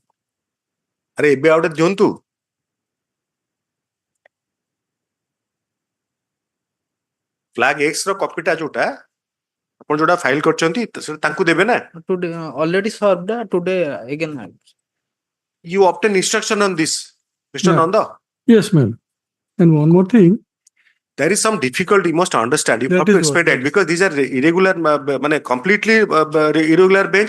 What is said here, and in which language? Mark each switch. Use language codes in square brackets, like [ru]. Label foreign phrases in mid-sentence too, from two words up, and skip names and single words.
[or] ଆରେ ଏବେ ଆଉ ଗୋଟେ ଦିଅନ୍ତୁ. Flag X ର କପିଟା ଯୋଉଟା ଆପଣ ଯୋଉଟା ଫାଇଲ କରିଛନ୍ତି ସେଟା ତାଙ୍କୁ ଦେବେ ନା? [en] Today already served. Today again. You obtain instruction on this, Mr. Yeah. Nanda. Yes, ma'am. And one more thing, There is some difficulty, you must understand. You That have to is explain what- that because these are irregular, completely irregular bench.